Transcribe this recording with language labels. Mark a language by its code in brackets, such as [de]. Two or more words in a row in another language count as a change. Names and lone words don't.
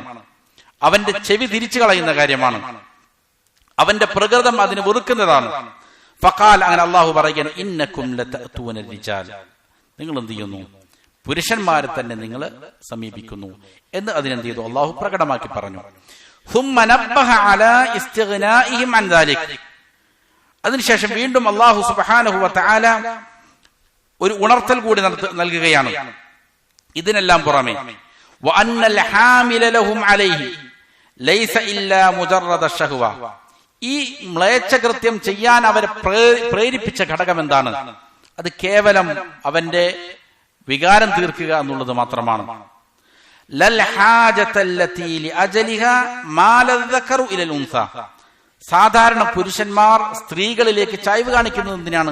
[ml] അവന്റെ ചെവി തിരിച്ചു കളയുന്ന കാര്യമാണ്. അവന്റെ പ്രകൃതം അതിന് വെറുക്കുന്നതാണ്. ഫഖാൽ, അങ്ങനെ അള്ളാഹു പറയുകയാണ്, [ar] إنكم لتأتون الرجال, [ml] നിങ്ങൾ എന്ത് ചെയ്യുന്നു? പുരുഷന്മാരെ തന്നെ നിങ്ങൾ സമീപിക്കുന്നു എന്ന് അതിനെന്ത് ചെയ്തു? അള്ളാഹു പ്രകടമാക്കി പറഞ്ഞു. [ar] ثم نبه على استغنائهم عن ذلك. [ml] അതിനുശേഷം വീണ്ടും [ar] الله سبحانه وتعالى [ml] ഒരു ഉണർത്തൽ കൂടി നൽകുകയാണ്. ഇതിനെല്ലാം പുറമെ [ar] وأن الحامل لهم عليه ليس إلا مجرد الشهوة. [ml] ഈ മ്ലേച്ഛകൃത്യം ചെയ്യാൻ അവരെ പ്രേരിപ്പിച്ച ഘടകം എന്താണ്? അത് കേവലം അവന്റെ വികാരം തീർക്കുക എന്നുള്ളത് മാത്രമാണ്. സാധാരണ പുരുഷന്മാർ സ്ത്രീകളിലേക്ക് ചായ്വ് കാണിക്കുന്നത് എന്തിനാണ്?